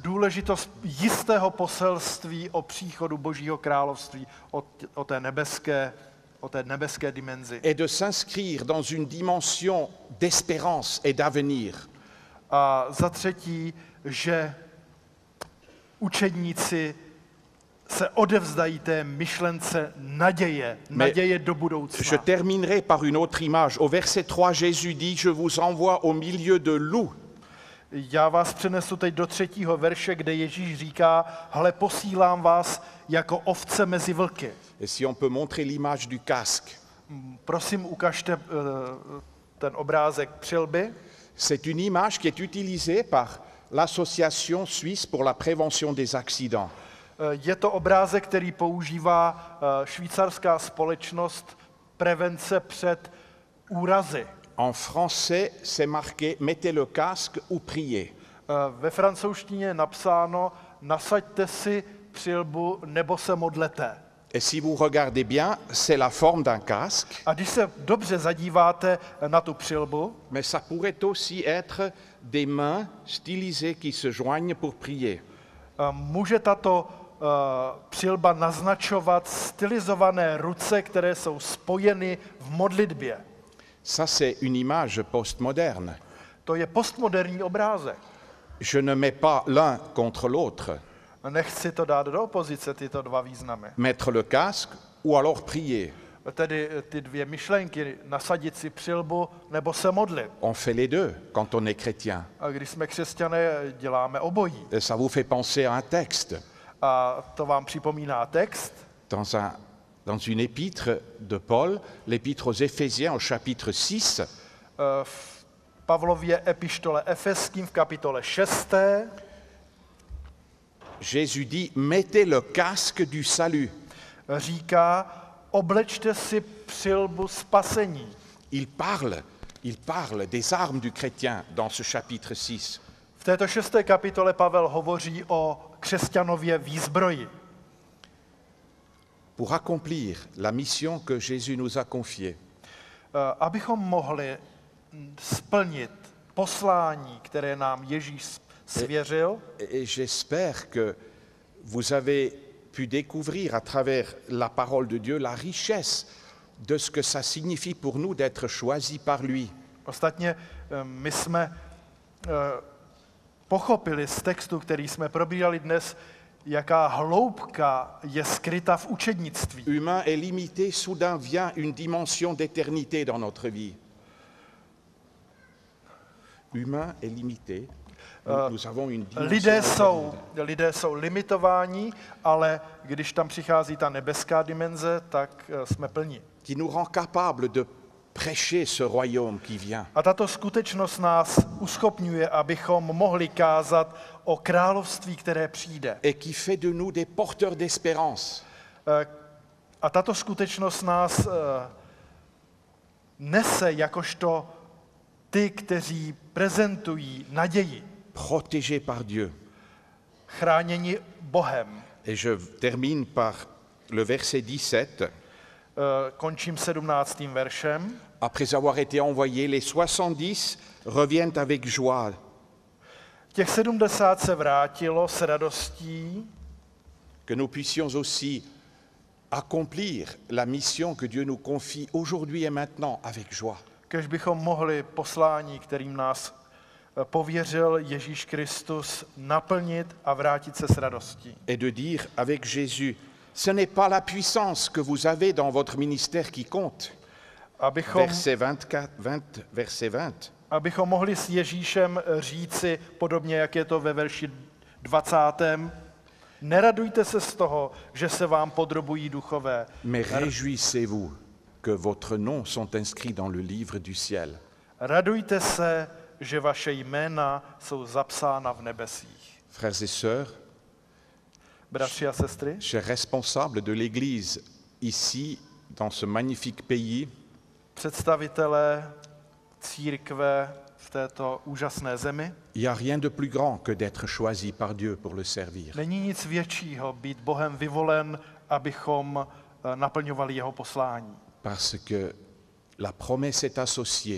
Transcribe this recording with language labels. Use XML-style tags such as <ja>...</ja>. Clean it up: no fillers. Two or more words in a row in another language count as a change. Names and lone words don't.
<cs>důležitost jistého poselství o příchodu Božího království, o té nebeské dimenzi.</cs> <fr>et de s'inscrire dans une dimension d'espérance et d'avenir.</fr> <cs>A za třetí, že učedníci se odevzdají té myšlence naděje do budoucna.</cs> <fr>Je terminerai par une autre image. Au verset 3, Jésus dit, je vous envoie au milieu de loups.</fr> <cs>Já vás přenesu teď do 3. verše, kde Ježíš říká, hle, posílám vás jako ovce mezi vlky.</cs> <fr>Et si on peut montrer l'image du casque.</fr> <cs>Prosím, ukažte ten obrázek přilby.</cs> <fr>C'est une image qui est utilisée par l'Association suisse pour la prévention des accidents.</fr> <cs>Je to obrázek, který používá švýcarská společnost prevence před úrazy.</cs> <fr>En français, c'est marqué « Mettez le casque ou priez ».</fr> <cs>Ve francouzštině je napsáno nasaďte si přilbu nebo se modlete.</cs> <fr>Et si vous regardez bien, c'est la forme d'un casque,</fr> <cs>A když se dobře zadíváte na tu přilbu,</cs> <fr>mais ça pourrait aussi être des mains stylisées qui se joignent pour prier.</fr> <cs>může tato přilba naznačovat stylizované ruce, které jsou spojeny v modlitbě.</cs> <fr>Ça, c'est une image postmoderne.</fr> <cs>To je postmoderní obrázek.</cs> <fr>Je ne mets pas l'un contre l'autre.</fr> <cs>Nechci to dát do opozice, tyto dva významy.</cs> <fr>Mettre le casque ou alors prier.</fr> <cs>Tedy ty dvě myšlenky, nasadit si přilbu nebo se modlit.</cs> <fr>On fait les deux quand on est chrétien.</fr> <cs>A když jsme křesťané, děláme obojí.</cs> <fr>Et ça vous fait penser à un texte.</fr> <cs>A to vám připomíná text</cs> <fr>Dans une épître de Paul, l'épître aux Éphésiens au chapitre 6,</fr> <cs>v Pavlově epištole Efeským v kapitole 6.</cs> <fr>Jésus dit « Mettez le casque du salut ».</fr> <cs>Říká, oblečte si přilbu spasení.</cs> <fr>Il parle des armes du chrétien dans ce chapitre 6.</fr> <cs>V této 6. kapitole Pavel hovoří o křesťanově výzbroji.</cs> <fr>Pour accomplir la mission que Jésus nous a confiée.</fr> <cs>Abychom mohli splnit poslání, které nám Ježíš svěřil.</cs> <fr>Et j'espère que vous avez pu découvrir à travers la parole de Dieu la richesse de ce que ça signifie pour nous d'être choisis par lui.</fr> <cs>Ostatně my jsme pochopili z textu, který jsme probírali dnes, jaká hloubka je skryta v učednictví.</cs> <fr>Humain et limité, soudain vient une dimension d'éternité dans notre vie. Humain et limité, nous avons une dimension.</fr> <cs>Lidé jsou limitováni, ale když tam přichází ta nebeská dimenze, tak jsme plní.</cs> <fr>Qui nous rend capables de prêcher ce royaume qui vient.</fr> <cs>A tato skutečnost nás uschopňuje, abychom mohli kázat o království, které přijde.</cs> <fr>Et qui fait de nous des porteurs d'espérance.</fr> <cs>A tato skutečnost nás nese jakožto ty, kteří prezentují naději.</cs> <fr>Protégés par Dieu.</fr> <cs>Chráněni Bohem.</cs> <fr>Et je termine par le verset 17.</fr> <cs>Končím 17. veršem.</cs> <fr>Après avoir été envoyés, les 70 reviennent avec joie.</fr> <cs>Těch 70 se vrátilo s radostí.</cs> <fr>Que nous puissions aussi accomplir la mission que Dieu nous confie aujourd'hui et maintenant avec joie.</fr> <cs>Kež bychom mohli poslání, kterým nás pověřil Ježíš Kristus, naplnit a vrátit se s radostí.</cs> <fr>Et de dire avec Jésus, ce n'est pas la puissance que vous avez dans votre ministère qui compte. Verset 20.</fr> <cs>Abychom mohli s Ježíšem říci, podobně jak je to ve verši 20. Neradujte se z toho, že se vám podrobují duchové.</cs> <fr>Mais réjouissez-vous que votre nom sont inscrits dans le livre du ciel.</fr> <cs>Radujte se, že vaše jména jsou zapsána v nebesích.</cs> <fr>Frères et sœurs,</fr> <cs>bratři a sestry,</cs> <fr>chers responsables de l'Église ici, dans ce magnifique pays,</fr> <cs>představitelé církve v této úžasné zemi,</cs> <fr>il n'y a rien de plus grand que d'être choisi par Dieu pour le servir.</fr> <cs>Není nic většího být Bohem vyvolen, abychom naplňovali jeho poslání.</cs> <fr>Parce que la promesse est associée.</fr>